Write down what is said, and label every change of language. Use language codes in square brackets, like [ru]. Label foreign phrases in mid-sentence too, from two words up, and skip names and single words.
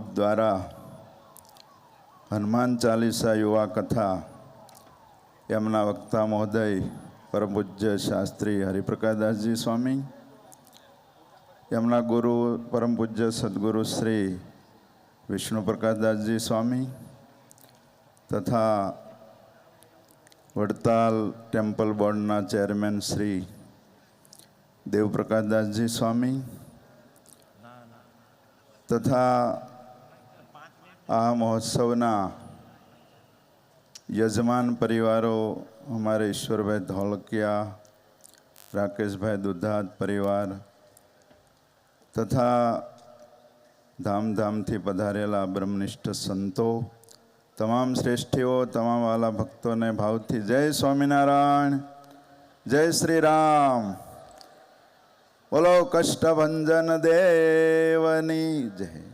[gu] દ્વારા હનુમાન ચાલીસા યુવા કથા એમના વક્તા મહોદય પરમ પૂજ્ય શાસ્ત્રી હરિપ્રકાશદાસજી સ્વામી, એમના ગુરુ પરમ પૂજ્ય સદગુરુ શ્રી વિષ્ણુ પ્રકાશદાસજી સ્વામી તથા વડતાલ ટેમ્પલ બોર્ડના ચેરમેન શ્રી દેવપ્રકાશદાસજી સ્વામી તથા આ મહોત્સવના યજમાન પરિવારો હમારે ઈશ્વરભાઈ ધોળકિયા, રાકેશભાઈ દુધાત પરિવાર તથા ધામ ધામ થી પધારેલા બ્રહ્મનિષ્ઠ સંતો, તમામ શ્રેષ્ઠીઓ, તમામ વાલા ભક્તોને ભાવ થી જય સ્વામીનારાયણ, જય શ્રી રામ, બોલો કષ્ટભંજન દેવની જય।